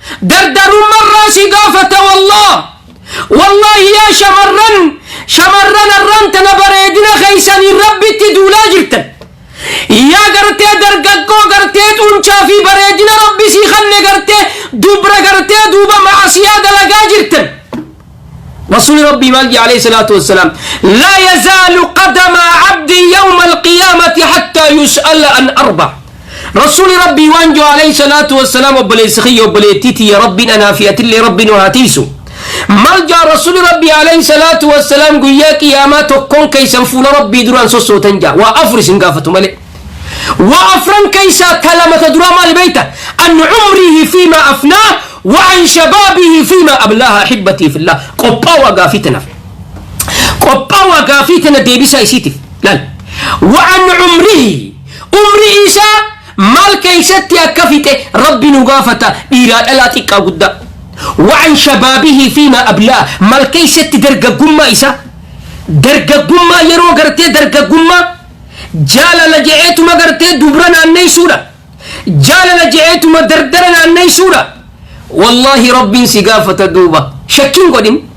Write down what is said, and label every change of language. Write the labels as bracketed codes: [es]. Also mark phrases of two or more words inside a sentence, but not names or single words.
[om] Dardarummarraa si gaafata wallah. Wallaahi yaa shamarran, shamarran arran tana bareedina keeysanii Rabbitti duulaa jirtan. Yaa gartee dargaggoo gartee xuncaa fi bareedina Rabbi sii kanne gartee dubra gartee duuba ma'asiyaa dalagaa jirtan. Rasuuli Rabbii maal jee [ar] عليه الصلاة والسلام? "لا يزال قدم عبد يوم القيامة حتى يسأل عن أربع." [om] Rasuuli Rabbii waan jee [ar] عليه الصلاة والسلام [om] obboleessi kiyya obboleettii tiyya Rabbiin anaa fi atillee Rabbi nu haa tiisu. Maal jaa Rasuuli Rabbii [ar] عليه الصلاة والسلام [om] guyyaa qiyaamaa tokkoon keeysan fuula Rabbii duraan sossootan jaa. Waa afur isin gaafatu malee. Waa afran keeysaa ta lama ta duraa maali beeyta? [ar] "عن عمره فيما أفناه وعن شبابه فيما أبلاه." أحبتي في الله. [om] Qophaa waa gaafii tanaaf. Qophaa waa gaafii tana deebisaa isiitiif. Laal. [ar] "وعن عمره." [om] Umri isaa maal keeysatti akka fixe Rabbi nu gaafata dhiiraa dhalaa xiqqaa guddaa. [ar] "وعن شبابه فيما أبلاه." [om] Maal keeysatti dargaggummaa isaa. Dargaggummaa yeroo gartee dargaggummaa jaalala je'eetuma gartee dubra naanneeysuudha. Jaalala je'eetuma dardara naanneeysuudha. Wallaahi Rabbiin si gaafata duuba. Shakkiin godhin.